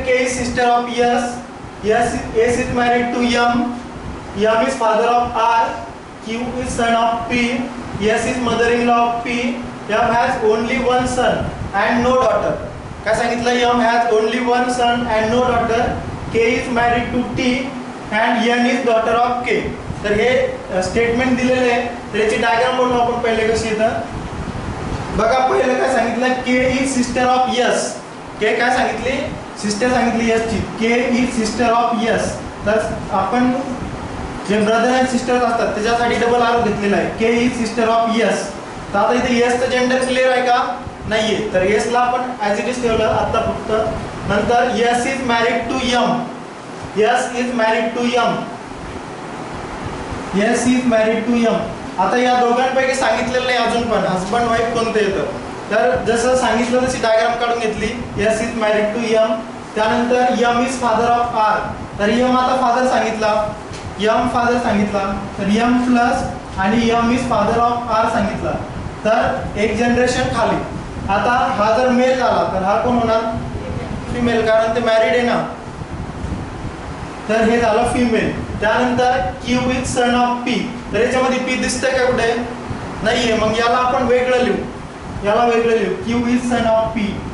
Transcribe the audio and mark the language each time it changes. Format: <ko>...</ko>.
<en>K is sister of S is married to M is father of R, Q is son of P, S is mother in law of P, M has only one son and no daughter.</en> <mr>काय सांगितलं.</mr> <en>M has only one son and no daughter. K is married to T and N is daughter of K.</en> <mr>तर हे statement दिलेले आहे. तर याची diagram बनवू आपण पहिले कशी येतं. बघा पहिलं काय सांगितलं.</mr> <en>K is sister of S.</en> <mr>K काय सांगितली. सिस्टर सांगितली S ची.</mr> <en>K is sister of S.</en> <mr>तर आपण जे ब्रदर अँड सिस्टर असतात त्याच्यासाठी डबल आरो घेतलेला आहे.</mr> <en>K is sister of S.</en> <mr>तर आता इथे S चं जेंडर क्लिअर आहे का नाहीये. तर S ला आपण ॲज इट इज ठेवलं आता फक्त.</mr> <en>नंतर S is married to M. S is married to M. S is married to M.</en> <mr>आता या दोघांपैकी सांगितलेलं नाही अजून पण हस्बंड वाईफ कोणतं येतं. तर जसं सांगितलं तशी डायग्राम काढून घेतली.</mr> <en>S is married to M.</en> <mr>त्यानंतर</mr> <en>M is father of R.</en> <mr>तर M आता फादर सांगितला. M फादर सांगितला. तर M प्लस आणि</mr> <en>M is father of R</en> <mr>सांगितला. तर एक जनरेशन खाली. आता हा जर मेल झाला तर हा कोण होणार. फिमेल, कारण ते मॅरिड आहे ना. तर हे झालं फिमेल. त्यानंतर</mr> <en>Q is son of P.</en> <mr>तर याच्यामध्ये P दिसतंय का कुठे नाहीये. मग याला आपण वेगळं लिहू. याला वेगळं लिहू.</mr> <en>Q is son of P.</en>